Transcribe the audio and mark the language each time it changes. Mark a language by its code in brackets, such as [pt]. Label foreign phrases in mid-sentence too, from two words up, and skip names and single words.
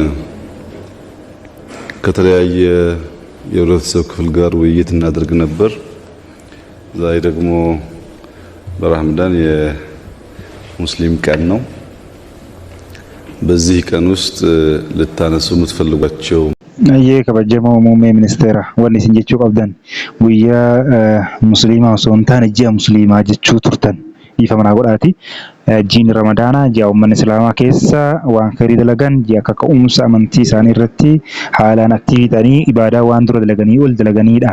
[am] ከተለያየ የህብረተሰብ ክፍል ጋር ውይይት እናደርግ ነበር። ዛሬ ደግሞ በረመዳን የሙስሊም ቀን ነው። በዚህ ቀን ውስጥ ልታነሱ የምትፈልጓቸው [om] Ayyee kabajamoo muummee ministeera wanni isin jechuu qabdan guyyaa musliimaa osoo hin taane ji'a musliimaa jechuu turtan ifa manaa godhaati. Jiin ramadaanaa ji'a uummanni islaamaa keessa waan khairii dalagan ji'a akka ka'umsa amantii isaanii irratti haalaan aktiivii ta'anii ibaadaa waan dura dalaganii ol dalaganiidha.